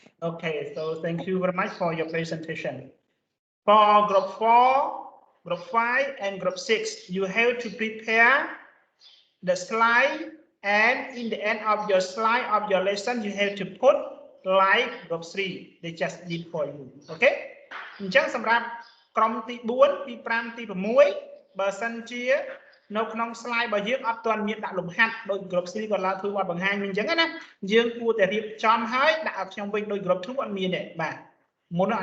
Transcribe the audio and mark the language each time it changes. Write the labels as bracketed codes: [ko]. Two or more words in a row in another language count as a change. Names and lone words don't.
[en] Okay, so thank you very much for your presentation. For group 4, group 5, and group 6, you have to prepare the slide, and in the end of your slide of your lesson, you have to put like group 3. They just did for you. [km] Okay? អញ្ចឹងសម្រាប់ក្រុមទី 4 ទី 5 ទី 6 បើសិនជានៅក្នុង slide របស់យើងអត់ទាន់មានដាក់លំហាត់ដោយ group 3 គាត់ឡើងធ្វើបទបង្ហាញអញ្ចឹងណាយើងគួរតែរៀបចំហើយដាក់ឲ្យខ្ញុំវិញដោយ group 2 អត់មានទេបាទមុនអ